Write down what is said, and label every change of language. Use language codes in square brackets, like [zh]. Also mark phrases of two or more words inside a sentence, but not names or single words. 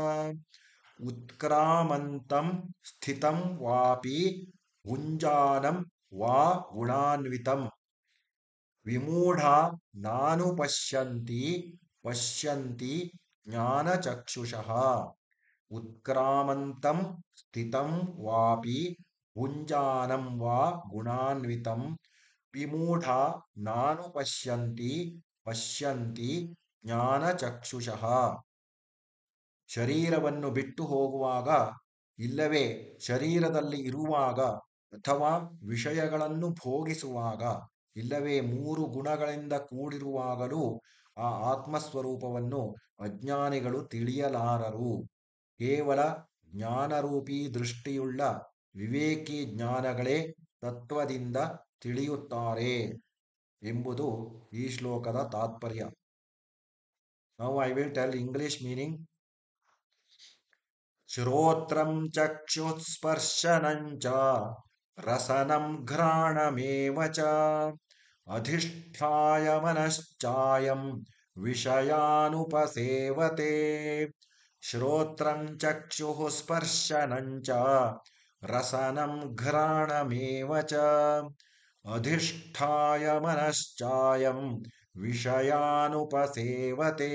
[sa] ಉತ್ಕ್ರಾಮಂತಂ ಸ್ಥಿತಂ ವಾಪಿ ಭುಂಜಾನಂ ವಾ ಗುಣಾನ್ವಿತಂ ವಿಮೂಢಾ ನಾನುಪಶ್ಯಂತಿ ಪಶ್ಯಂತಿ ಜ್ಞಾನಚಕ್ಷುಷಃ. ಉತ್ಕ್ರಾಮಂತಂ ಸ್ಥಿತಂ ವಾಪಿ ಭುಂಜಾನಂ ವಾ ಗುಣಾನ್ವಿತಂ ವಿಮೂಢಾ ನಾನುಪಶ್ಯಂತಿ ಪಶ್ಯಂತಿ ಜ್ಞಾನಚಕ್ಷುಷಃ. [kn] ಶರೀರವನ್ನು ಬಿಟ್ಟು ಹೋಗುವಾಗ, ಇಲ್ಲವೇ ಶರೀರದಲ್ಲಿ ಇರುವಾಗ, ಅಥವಾ ವಿಷಯಗಳನ್ನು ಭೋಗಿಸುವಾಗ, ಇಲ್ಲವೇ 3 ಗುಣಗಳಿಂದ ಕೂಡಿರುವಾಗಲೂ ಆ ಆತ್ಮಸ್ವರೂಪವನ್ನು ಅಜ್ಞಾನಿಗಳು ತಿಳಿಯಲಾರರು. ಕೇವಲ ಜ್ಞಾನರೂಪಿ ದೃಷ್ಟಿಯುಳ್ಳ ವಿವೇಕಿ ಜ್ಞಾನಗಳೇ ತತ್ವದಿಂದ ತಿಳಿಯುತ್ತಾರೆ ಎಂಬುದು ಈ ಶ್ಲೋಕದ ತಾತ್ಪರ್ಯ. [en] Now I will tell English meaning. [sa] ಶ್ರೋತ್ರಂ ಚಕ್ಷುಸ್ಪರ್ಶನಂ ಚ ರಸನಂ ಘ್ರಾಣಮೇವ ಚ ಅಧಿಷ್ಠಾಯ ಮನಶ್ಚಾಯಂ ವಿಷಯಾನುಪಸೇವತೆ. ಶ್ರೋತ್ರಂ ಚಕ್ಷುಃ ಸ್ಪರ್ಶನಂ ಚ ರಸನಂ ಘ್ರಾಣಮೇವ ಚ ಅಧಿಷ್ಠಾಯ ಮನಶ್ಚಾಯಂ ವಿಷಯಾನುಪಸೇವತೆ.